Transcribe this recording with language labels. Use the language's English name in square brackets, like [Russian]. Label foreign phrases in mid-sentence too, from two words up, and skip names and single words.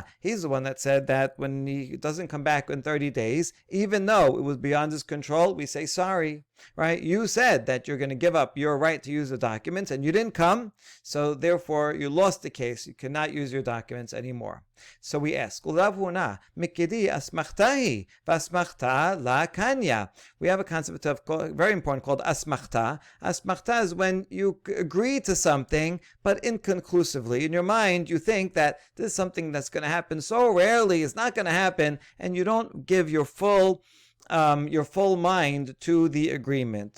[English] He's the one that said that when he doesn't come back in 30 days, even though it was beyond his control, we say sorry, right? You said that you're going to give up your right to use the documents, and you didn't come, so therefore you lost the case. You cannot use your documents anymore. So we ask, [Aramaic] Rav Huna, מיקידי אסמכתא היא, ואסמכתא לא קניא. [English] We have a concept very important called asmachta. Asmachta is when you agree to something, but inconclusively. In your mind, you think that this is something that's going to happen so rarely, it's not going to happen, and you don't give your full mind to the agreement.